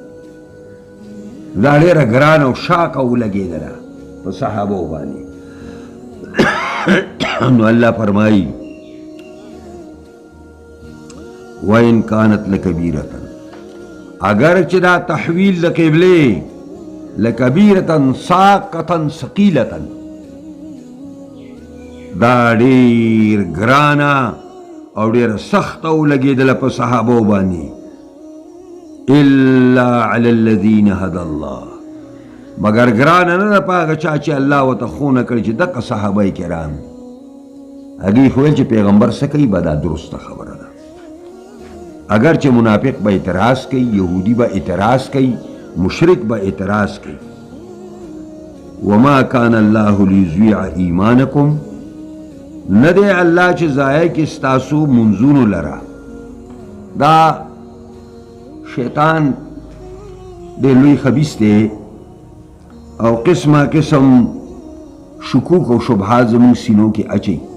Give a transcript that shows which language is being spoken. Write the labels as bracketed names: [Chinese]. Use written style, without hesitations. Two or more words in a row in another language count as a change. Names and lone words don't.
[Pashto] دا ډېره ګرانه او شاقه ولګېدله په صحابو باندې نو الله فرمایي [Arabic] وَإِنْ كَانَتْ لَكَبِيرَةً [Pashto] اگر چې دا تحویل د قبلې [Arabic] لَكَبِيرَةً سَاقَةً ثَقِيلَةً [Pashto] دا ډېر ګرانه او ډېره سخته ولګېدله په صحابو باندې [Arabic] إِلَّا عَلَى الَّذِينَ هَدَى اللَّهُ [Pashto] مگر ګرانه نه ده په هغه چا چې الله ورته ښونه کړي چې دغه صحابه کرام هغوی خو ویل چې پیغمبر څه کوي به دا درسته خبره ده اگر چې منافق به اعتراض کوي یهودی به اعتراض کوي مشرک به اعتراض کوي [Arabic] وما كان الله ليضيع ایمانکم [Pashto] نه دی الله چې ضایع کړي ستاسو منځونو لره دا شیطان ډېر لوی خبیث دی او قسمه قسم شکوک او شبهات زموږ سینو کې اچوي